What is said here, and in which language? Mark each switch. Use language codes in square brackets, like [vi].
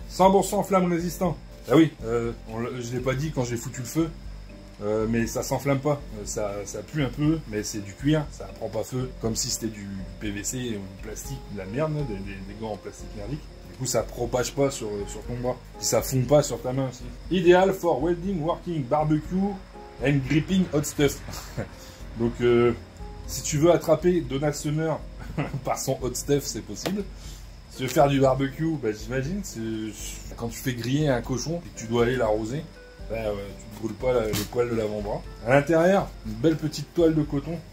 [fr] 100% flamme résistant. Ah oui, je l'ai pas dit quand j'ai foutu le feu, mais ça s'enflamme pas. Ça pue un peu, mais c'est du cuir, ça prend pas feu, comme si c'était du PVC ou du plastique, de la merde, des gants en plastique merdique. Du coup, ça propage pas sur ton bras. Et ça fond pas sur ta main aussi. [en] Ideal for welding, working, barbecue and gripping hot stuff. [fr] Donc, si tu veux attraper Donald Summer par son [en] hot stuff, [fr] c'est possible. Si tu veux faire du barbecue, j'imagine, quand tu fais griller un cochon et que tu dois aller l'arroser, Ben, tu ne brûles pas le poil de l'avant-bras. À l'intérieur, une belle petite toile de coton.